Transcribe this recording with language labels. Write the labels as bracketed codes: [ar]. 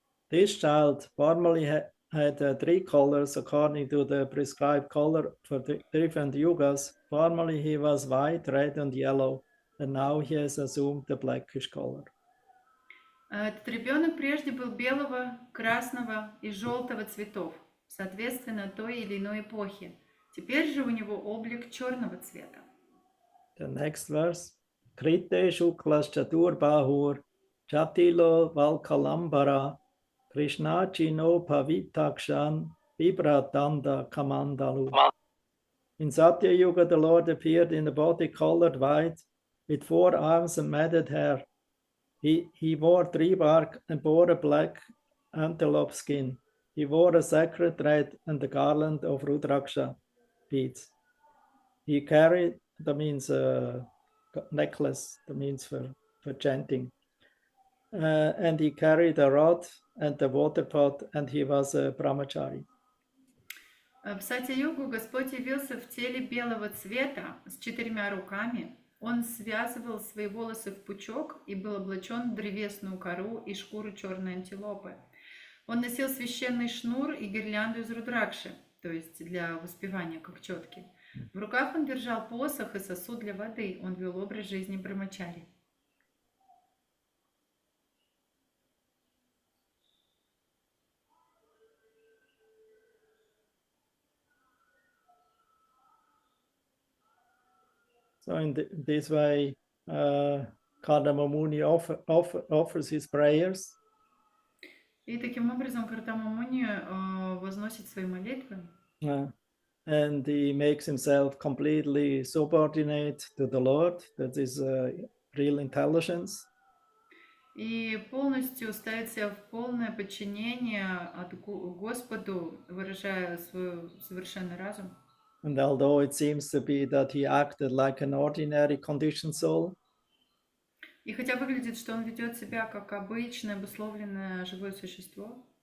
[en] This child formerly had 3 colors according to the prescribed color for the different yugas. Formerly he was white, red, and yellow, and now he has assumed the blackish color. [ru] Этот ребенок прежде был белого, красного и желтого цветов, соответственно той или иной эпохи. Теперь же у него облик черного цвета. [en] The next verse. [sa] Krite shuklas chatur bahur chatilo valkalambara Krishna chino pavitakshan vibratanda kamandalu. [en] In Satya Yuga, the Lord appeared in a body colored white with 4 arms and matted hair. He wore 3 bark and bore a black antelope skin. He wore a sacred thread and a garland of Rudraksha beads. He carried, that means necklace, that means for chanting. And he carried a rod and a water pot, and he was a brahmachari. [ru] В Сатья-югу Господь явился в теле белого цвета с 4 руками. Он связывал свои волосы в пучок и был облачен в древесную кору и шкуру черной антилопы. Он носил священный шнур и гирлянду из рудракши, то есть для воспевания, как четки. В руках он держал посох и сосуд для воды. Он вел образ жизни брамачари. [en] So in this way, Kardama Muni offers his prayers. [ru] И таким образом Кардама Муни возносит свои молитвы. [en] And he makes himself completely subordinate to the Lord. That is real intelligence. [ru] И полностью ставит себя в полное подчинение Господу, выражая свой совершенный разум. [en] And although it seems to be that he acted like an ordinary conditioned soul, [ru] и хотя выглядит, что он ведет себя как обычное обусловленное живое существо,